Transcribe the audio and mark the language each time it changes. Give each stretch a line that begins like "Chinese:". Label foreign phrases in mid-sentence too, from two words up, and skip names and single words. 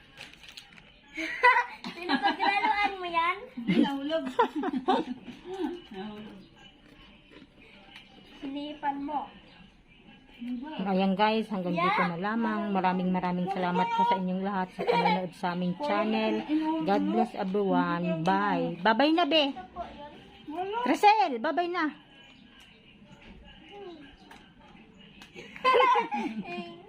Filipino: Pinapaglaluan mo yan? Nahulog. Nahulog. Sinipan mo. Ayan guys, hanggang dito na lamang. Maraming salamat po sa inyong lahat sa panonood sa aming channel.
English: God bless everyone.
Filipino: Bye. Bye-bye na, be. Crisel, bye-bye na.